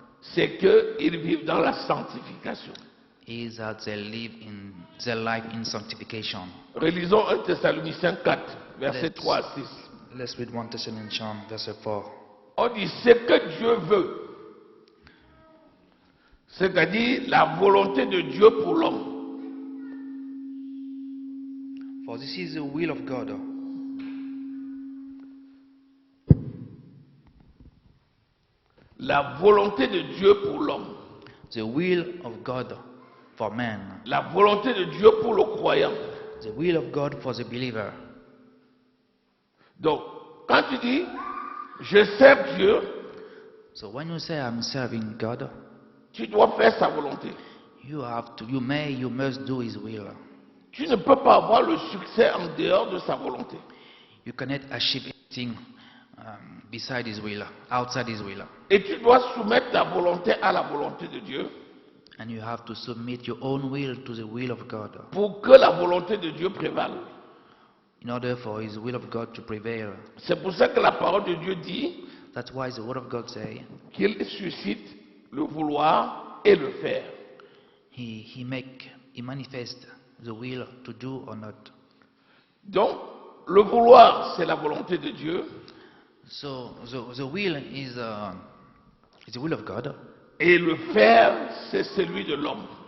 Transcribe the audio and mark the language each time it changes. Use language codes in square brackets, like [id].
[fr] c'est qu'ils vivent dans la sanctification. [en] is that they live in their life in sanctification. [fr] Relisons 1 Thessaloniciens 4, versets 3 à 6. [en] Let's read 1 Thessalonians verse 4. [fr] On dit ce que Dieu veut, c'est-à-dire la volonté de Dieu pour l'homme. [en] For this is the will of God. [fr] La volonté de Dieu pour l'homme. [en] The will of God for man. [fr] La volonté de Dieu pour le croyant. [en] The will of God for the believer. [fr] Donc, quand tu dis, je sers Dieu, [en] So when you say I'm serving God, [fr] tu dois faire sa volonté. [en] you must do His will. [fr] Tu ne peux pas avoir le succès en dehors de sa volonté. [en] You cannot achieve anything beside His will, outside His will. [fr] Et tu dois soumettre ta volonté à la volonté de Dieu [en] And you have to submit your own will to the will of God [fr] pour que la volonté de Dieu prévale. [en] in order for His will of God to prevail. [fr] C'est pour ça que la parole de Dieu dit [en] That's why the Word of God says [fr] qu'il suscite le vouloir et le faire. [en] He manifests the will to do or not. [fr] Donc, le vouloir, c'est la volonté de Dieu, [en] So the will is the will of God, [fr] et le faire, c'est celui de l'homme.